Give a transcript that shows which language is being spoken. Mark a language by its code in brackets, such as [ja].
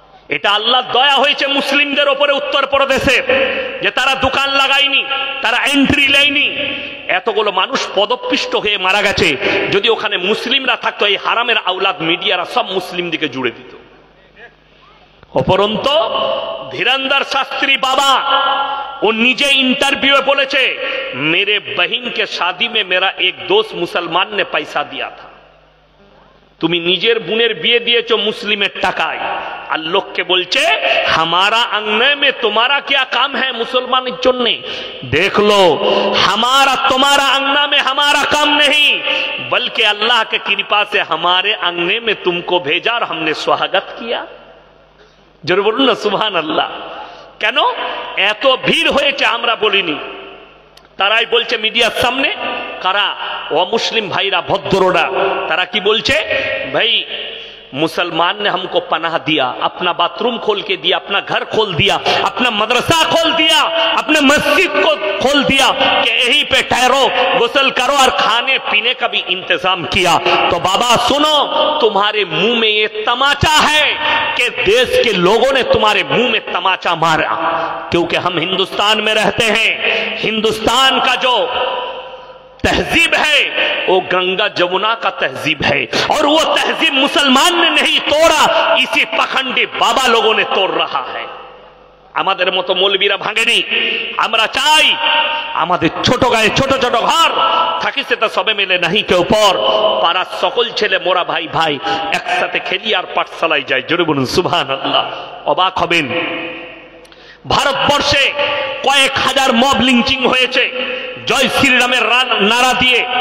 [bn] এটা আল্লাহর দয়া হয়েছে মুসলিমদের উপরে উত্তরপ্রদেশে, যে তারা দোকান লাগায়নি, তারা এন্ট্রি নেয়নি। এতগুলো মানুষ পদপিষ্ট হয়ে মারা গেছে। যদি ওখানে মুসলিমরা থাকতো, এই হারামের আওলাদ মিডিয়ারা সব মুসলিম দিকে জুড়ে দিত। অপরন্ত ধীরেন্দ্র শাস্ত্রী বাবা ও নিজে [hi] इंटरव्यू [bn] বলেছে, [hi] मेरे बहन के शादी में मेरा एक दोस्त मुसलमान ने पैसा दिया था। [bn] তুমি নিজের বোনের বিয়ে দিয়েছো মুসলিমের টাকায়, আর লোককে বলছে [hi] हमारा अंगने में तुम्हारा क्या काम है [bn] मुसलमाনের জন্য। [hi] देख लो, हमारा तुम्हारा अंगना में हमारा काम नहीं, बल्कि अल्लाह के कृपा से हमारे अंगने में तुमको भेजा और हमने स्वागत किया। [bn] জোরে বলুন না সুবহানাল্লাহ। কেন এত ভিড় হয়েছে আমরা বলিনি, তারাই বলছে মিডিয়ার সামনে। কারা? অমুসলিম ভাইরা, ভদ্ররা। তারা কি বলছে? ভাই [hi] मुसलमान ने हमको पनाह दिया, अपना बाथरूम खोल के दिया, अपना घर खोल दिया, अपना मदरसा खोल दिया, अपने मस्जिद को खोल दिया कि यहीं पे ठहरो, गुस्ल करो और खाने पीने का भी इंतजाम किया। तो बाबा सुनो, तुम्हारे मुंह में ये तमाचा है कि देश के लोगों ने तुम्हारे मुंह में तमाचा मारा, क्योंकि हम हिंदुस्तान में रहते हैं। हिंदुस्तान का जो तहजीब है वो गंगा जमुना का तहजीब है, और वो तहजीब मुसलमान ने नहीं तोड़ा, इसी पखंडी बाबा लोगों ने तोड़ रहा है। [bn] আমাদের মতো মৌলবীরা ভাঙেনি। আমরা চাই আমাদের ছোট গায়ে ছোট ছোট ঘর থাকি, সেটা সবে মিলে নাহি কেউ পর, পাড়ার সকল ছেলে মোরা ভাই ভাই একসাথে খেলি আর পাঠশালায় যাই। জোরে বলুন সুবহানাল্লাহ। অবাক হবেন, ভারতবর্ষে কয়েক হাজার মব লিঞ্চিং হয়েছে জয় শ্রীরামের নারা দিয়ে।